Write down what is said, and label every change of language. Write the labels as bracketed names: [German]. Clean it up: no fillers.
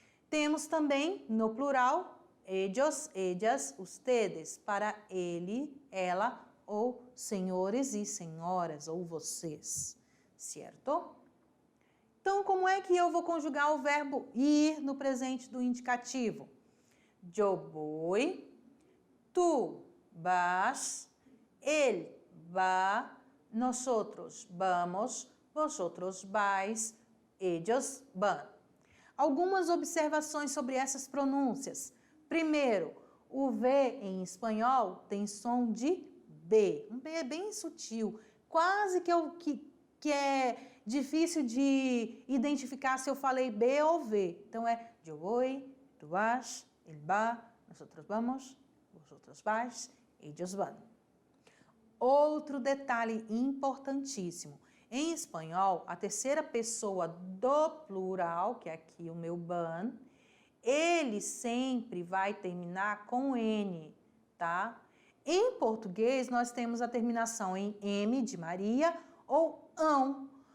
[Portuguese] Temos também, no plural, [Spanish] ellos, ellas, ustedes, [Portuguese] para ele, ela ou senhores e senhoras, ou vocês, certo? Então, como é que eu vou conjugar o verbo ir no presente do indicativo? [Spanish] Yo voy, tú vas, él va, nosotros vamos, vosotros vais, ellos van. [Portuguese] Algumas observações sobre essas pronúncias. Primeiro, o V em espanhol tem som de B. Um B bem sutil, quase que é difícil de identificar se eu falei B ou V. Então é [Spanish] yo voy, tú vas, él va, nosotros vamos, vosotros vais, ellos van. [Portuguese] Outro detalhe importantíssimo. Em espanhol, a terceira pessoa do plural, que é aqui o meu ban, ele sempre vai terminar com N, tá? Em português, nós temos a terminação em M de Maria ou ão.